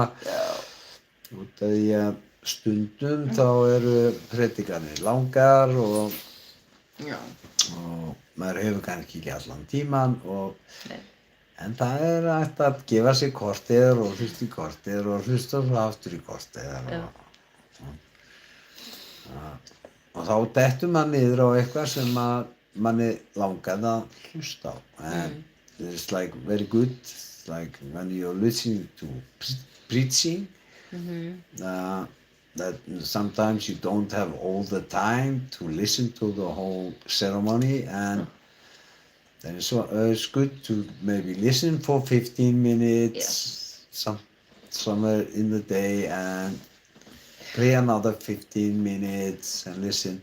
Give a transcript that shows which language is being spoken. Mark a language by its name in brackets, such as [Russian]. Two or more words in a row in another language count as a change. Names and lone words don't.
[Icelandic] Út af því að stundum þá eru predikanir langar, og maður hefur kannski ekki allan tíman, en það er hægt að gefa sér kortir og hlusta í kortir og hlusta svo aftur í kortir. Og þá dettur maður niður á eitthvað sem manni langaði að hlusta á. [English] And it's like very good, like when you're listening to preaching, that sometimes you don't have all the time to listen to the whole ceremony, and then it's good to maybe listen for 15 minutes, somewhere in the day, and play another 15 minutes and listen.